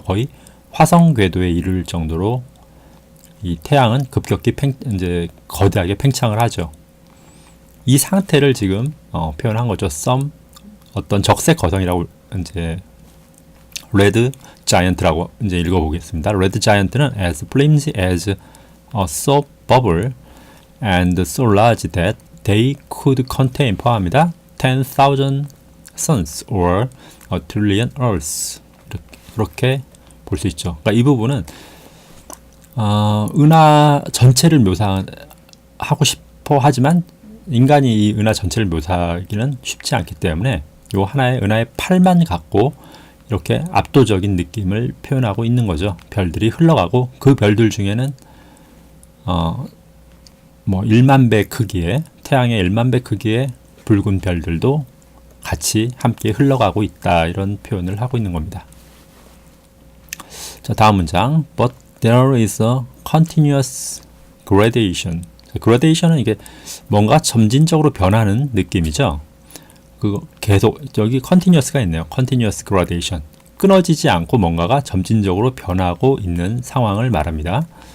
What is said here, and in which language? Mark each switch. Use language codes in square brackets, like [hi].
[ko] 거의 화성 궤도에 이를 정도로 이 태양은 급격히 이제 거대하게 팽창을 하죠. 이 상태를 지금 표현한 거죠. 어떤 적색 거성이라고 이제 레드 자이언트라고 이제 읽어보겠습니다. [en] 레드 자이언트는 as flimsy as a soap bubble and so large that they could contain [ko] 포함합니다. [en] 10,000 suns or a trillion earths. [ko] 이렇게 볼 수 있죠. 그러니까 이 부분은 은하 전체를 묘사하고 싶어 하지만 인간이 이 은하 전체를 묘사하기는 쉽지 않기 때문에 이 하나의 은하의 팔만 갖고 이렇게 압도적인 느낌을 표현하고 있는 거죠. 별들이 흘러가고 그 별들 중에는 1만 배 크기의 태양의 1만 배 크기의 붉은 별들도 같이 함께 흘러가고 있다, 이런 표현을 하고 있는 겁니다. 자, 다음 문장. [en] But there is a continuous gradation. [ko] gradation은 이게 뭔가 점진적으로 변하는 느낌이죠. 계속 여기 continuous가 있네요. [en] continuous gradation. [ko] 끊어지지 않고 뭔가가 점진적으로 변하고 있는 상황을 말합니다.